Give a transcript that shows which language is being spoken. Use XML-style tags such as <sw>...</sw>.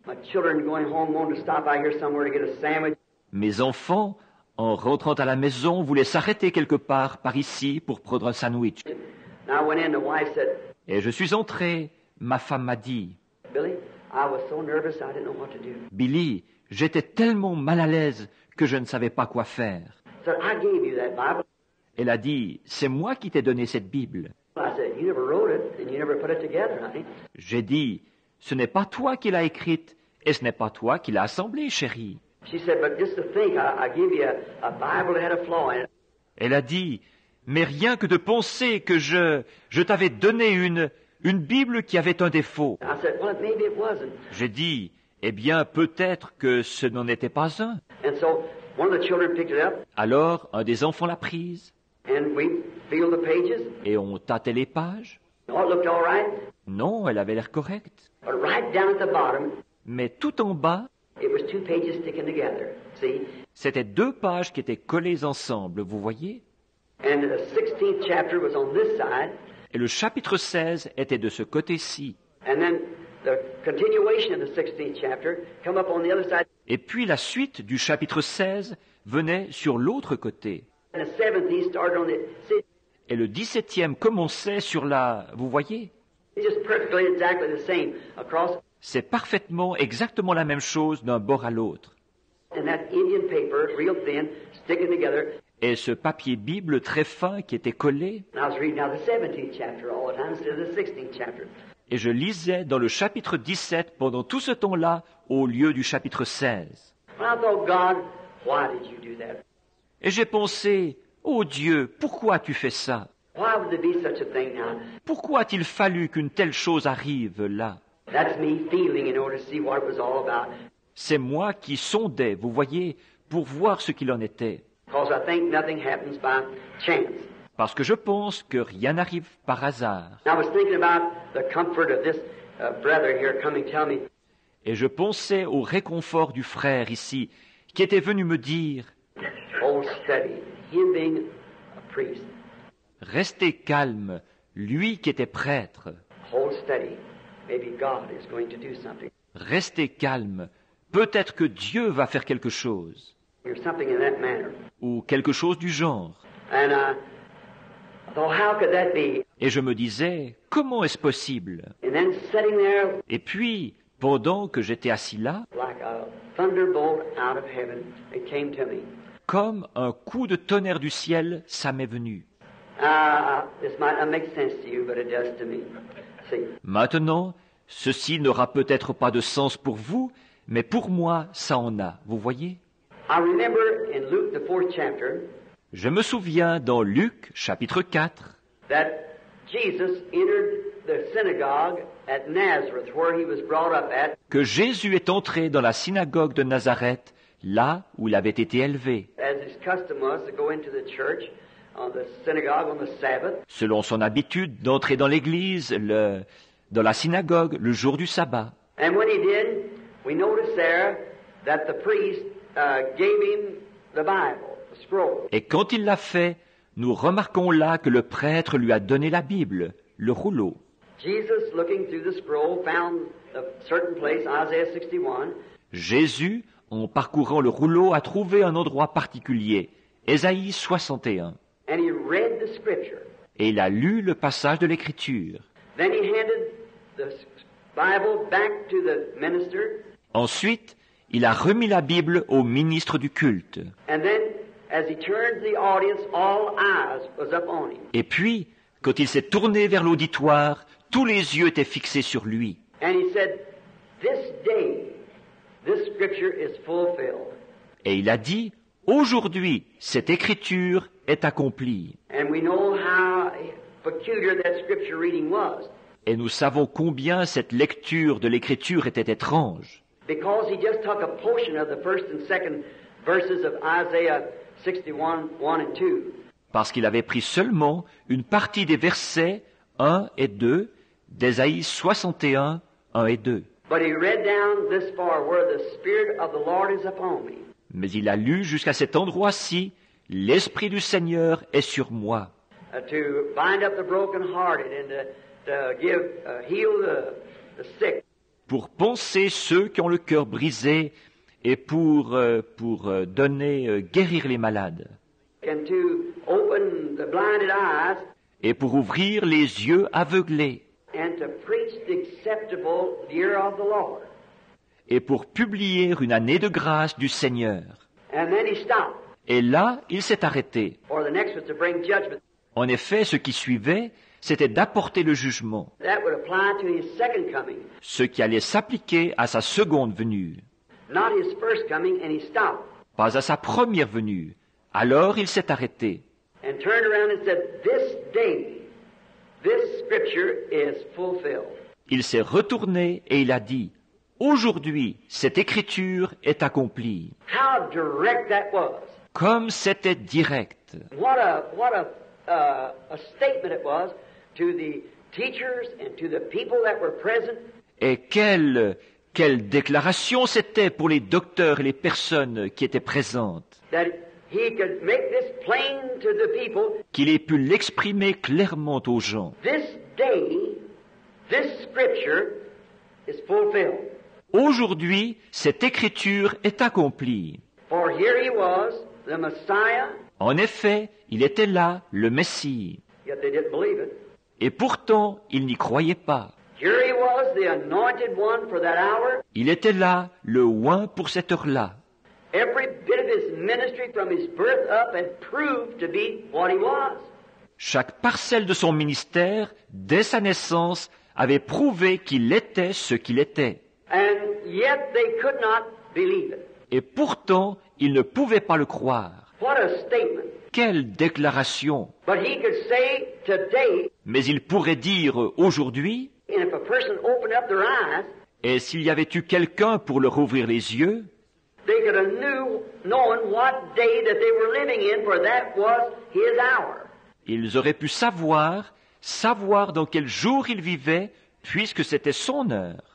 <en>My children going home wanted to stop out here somewhere to get a sandwich.</en> <fr>Mes enfants, en rentrant à la maison, voulaient s'arrêter quelque part par ici pour prendre un sandwich.</fr> <en>And I went in, the wife said,</en> <fr>Et je suis entré, ma femme m'a dit,</fr> <en>"Billy, I was so nervous I didn't know what to do."</en> <fr>Billy, j'étais tellement mal à l'aise que je ne savais pas quoi faire.</fr> <en>I said, "I gave you that Bible."</en> <fr>Elle a dit, c'est moi qui t'ai donné cette Bible.</fr> <en>I said, "You never wrote it and you never put it together, honey."</en> <fr>J'ai dit, ce n'est pas toi qui l'as écrite et ce n'est pas toi qui l'as assemblée, chérie.</fr> <en>She said, "But just to think, I give you a Bible that had a flaw in it."</en> <fr>Elle a dit, mais rien que de penser que je t'avais donné une Bible qui avait un défaut.</fr> <en>I said, "Well, maybe it wasn't."</en> <fr>J'ai dit, eh bien, peut-être que ce n'en était pas un.</fr> <en>And so One of the children picked it up,</en> <fr>Alors, un des enfants l'a prise,</fr> <en>and we feel the pages.</en> <fr>et on tâtait les pages.</fr> <en>Oh, it looked all right.</en> <fr>Non, elle avait l'air correcte.</fr> <en>But right down at the bottom,</en> <fr>Mais tout en bas,</fr> <en>it was 2 pages sticking together. See?</en> <fr>c'était 2 pages qui étaient collées ensemble, vous voyez?</fr> <en>And the 16th chapter was on this side,</en> <fr>Et le chapitre 16 était de ce côté-ci.</fr> <en>and then the continuation of the 16th chapter come up on the other side,</en> <fr>Et puis la suite du chapitre 16 venait sur l'autre côté.</fr> <en>and the 17th started on the. See,</en> <fr>Et le 17e commençait sur la... Vous voyez?</fr> <en>it's just perfectly exactly the same across.</en> <fr>C'est parfaitement, exactement la même chose d'un bord à l'autre.</fr> <en>And that Indian paper, real thin, sticking together.</en> <fr>Et ce papier Bible très fin qui était collé,</fr> <en>And I was reading now the 17th chapter all the time instead of the 16th chapter.</en> <fr>et je lisais dans le chapitre 17 pendant tout ce temps-là au lieu du chapitre 16.</fr> <en>And I thought, God, why did you do that?</en> <fr>Et j'ai pensé, oh Dieu, pourquoi tu fais ça?</fr> <en>Why would there be such a thing now?</en> <fr>Pourquoi a-t-il fallu qu'une telle chose arrive là?</fr> <en>That's me feeling in order to see what it was all about.</en> <fr>C'est moi qui sondais, vous voyez, pour voir ce qu'il en était.</fr> <en>Because I think nothing happens by chance.</en> <fr>Parce que je pense que rien n'arrive par hasard.</fr> <en>And I was thinking about the comfort of this brother here coming tell me,</en> <fr>Et je pensais au réconfort du frère ici, qui était venu me dire,</fr> <en>oh, study, him being a priest.</en> <fr>restez calme, lui qui était prêtre.</fr> <en>Hold steady. Maybe God is going to do something.</en> <fr>Restez calme, peut-être que Dieu va faire quelque chose,</fr> <en>Or something in that manner.</en> <fr>ou quelque chose du genre.</fr> <en>And I thought, how could that be?</en> <fr>Et je me disais, comment est-ce possible?</fr> <en>And then sitting there</en> <fr>Et puis, pendant que j'étais assis là,</fr> <en>like a thunderbolt out of heaven, it came to me.</en> <fr>comme un coup de tonnerre du ciel, ça m'est venu.</fr> <en>This might not make sense to you, but it does to me. See,</en> <fr>Maintenant, ceci n'aura peut-être pas de sens pour vous, mais pour moi, ça en a, vous voyez?</fr> <en>I remember in Luke, the 4th chapter,</en> <fr>Je me souviens dans Luc, chapitre 4,</fr> <en>that Jesus entered the synagogue at Nazareth, where he was brought up at,</en> <fr>que Jésus est entré dans la synagogue de Nazareth, là où il avait été élevé,</fr> <en>as his custom was to go into the church, on the synagogue on the Sabbath.</en> <fr>selon son habitude d'entrer dans l'église, dans la synagogue, le jour du sabbat.</fr> <en>And when he did, we notice there that the priest gave him the Bible, the scroll.</en> <fr>Et quand il l'a fait, nous remarquons là que le prêtre lui a donné la Bible, le rouleau.</fr> <en>Jesus, looking through the scroll, found a certain place, Isaiah 61,</en> <fr>Jésus, en parcourant le rouleau, a trouvé un endroit particulier, Ésaïe 61.</fr> <en>and he read the scripture.</en> <fr>Et il a lu le passage de l'Écriture.</fr> <en>Then he handed the Bible back to the minister,</en> <fr>Ensuite, il a remis la Bible au ministre du culte.</fr> <en>and then as he turned to the audience, all eyes was up on him.</en> <fr>Et puis, quand il s'est tourné vers l'auditoire, tous les yeux étaient fixés sur lui.</fr> <en>And he said, this day, this scripture is fulfilled.</en> <fr>Et il a dit, aujourd'hui, cette écriture est accomplie.</fr> <en>And we know how peculiar that scripture reading was,</en> <fr>Et nous savons combien cette lecture de l'écriture était étrange.</fr> <en>because he just took a portion of the first and second verses of Isaiah 61, 1 and 2.</en> <fr>Parce qu'il avait pris seulement une partie des versets 1 et 2 d'Ésaïe 61, 1 et 2.</fr> <en>But he read down this far, where the Spirit of the Lord is upon me.</en> <fr>Mais il a lu jusqu'à cet endroit-ci, l'Esprit du Seigneur est sur moi,</fr> <en>To bind up the brokenhearted and to give, heal the sick,</en> <fr>pour panser ceux qui ont le cœur brisé et pour donner, guérir les malades,</fr> <en>and to open the blinded eyes,</en> <fr>et pour ouvrir les yeux aveuglés,</fr> <en>and to preach the acceptable year of the Lord.</en> <fr>et pour publier une année de grâce du Seigneur.</fr> <en>And then he stopped.</en> <fr>Et là, il s'est arrêté.</fr> <en>Or the next was to bring judgment.</en> <fr>En effet, ce qui suivait, c'était d'apporter le jugement,</fr> <en>That would apply to his second coming,</en> <fr>ce qui allait s'appliquer à sa seconde venue,</fr> <en>not his first coming, and he stopped</en> <fr>pas à sa première venue. Alors il s'est arrêté.</fr> <en>and turned around and said, this day, this scripture is fulfilled.</en> <fr>Il s'est retourné et il a dit, « Aujourd'hui, cette écriture est accomplie.</fr> <en>How direct that was.</en> <fr>Comme c'était direct.</fr> <en>What a statement it was to the teachers and to the people that were present.</en> <fr>Et quelle déclaration c'était pour les docteurs et les personnes qui étaient présentes.</fr> <en>That he could make this plain to the people.</en> <fr>Qu'il ait pu l'exprimer clairement aux gens.</fr> <en>This day, this scripture is fulfilled.</en> <fr>Aujourd'hui, cette écriture est accomplie.</fr> <en>For here he was, the Messiah.</en> <fr>En effet, il était là, le Messie.</fr> <en>Yet they didn't believe it.</en> <fr>Et pourtant, ils n'y croyaient pas.</fr> <en>Here he was, the anointed one for that hour.</en> <fr>Il était là, le oint pour cette heure-là.</fr> <en>Every bit of his ministry from his birth up had proved to be what he was.</en> <fr>Chaque parcelle de son ministère, dès sa naissance, avait prouvé qu'il était ce qu'il était.</fr> <en>And yet they could not believe it.</en> <fr>Et pourtant, ils ne pouvaient pas le croire.</fr> <en>What a statement.</en> <fr>Quelle déclaration!</fr> <en>But he could say today,</en> <fr>Mais il pourrait dire aujourd'hui,</fr> <en>and if a person opened up their eyes,</en> <fr>et s'il y avait eu quelqu'un pour leur ouvrir les yeux,</fr> <en>they could have known what day that they were living in, for that was his hour.</en> <fr>ils auraient pu savoir dans quel jour ils vivaient, puisque c'était son heure.</fr>